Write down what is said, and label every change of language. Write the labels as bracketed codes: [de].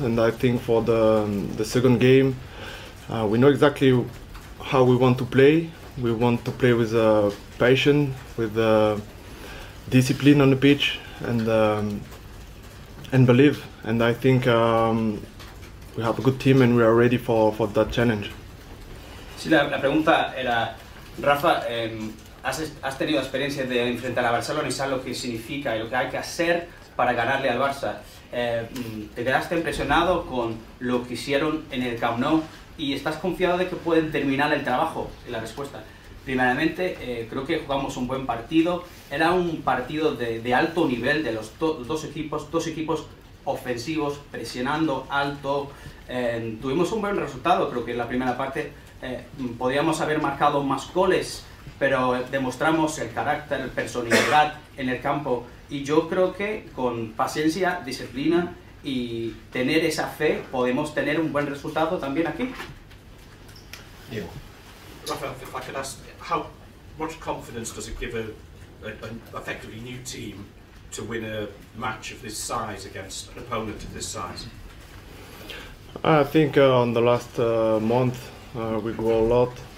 [en] And I think for the second game, we know exactly how we want to play. We want to play with passion, with discipline on the pitch, and believe. And I think we have a good team and we are ready for that challenge. [es] Sí, la pregunta era, Rafa, has tenido experiencia de enfrentar a Barcelona y sabes lo que significa y lo que hay que hacer para ganarle al Barça. ¿Te quedaste impresionado con lo que hicieron en el Camp Nou y estás confiado de que pueden terminar el trabajo? Y la respuesta, primeramente, creo que jugamos un buen partido. Era un partido de alto nivel de los dos equipos ofensivos, presionando alto. Tuvimos un buen resultado. Creo que en la primera parte podíamos haber marcado más goles, pero demostramos el carácter, personalidad en el campo. Y yo creo que con paciencia, disciplina y tener esa fe podemos tener un buen resultado también aquí. [en] Yeah. Raphael, if I could ask, how much confidence does it give an effectively new team to win a match of this size against an opponent of this size? I think on the last month we grew a lot.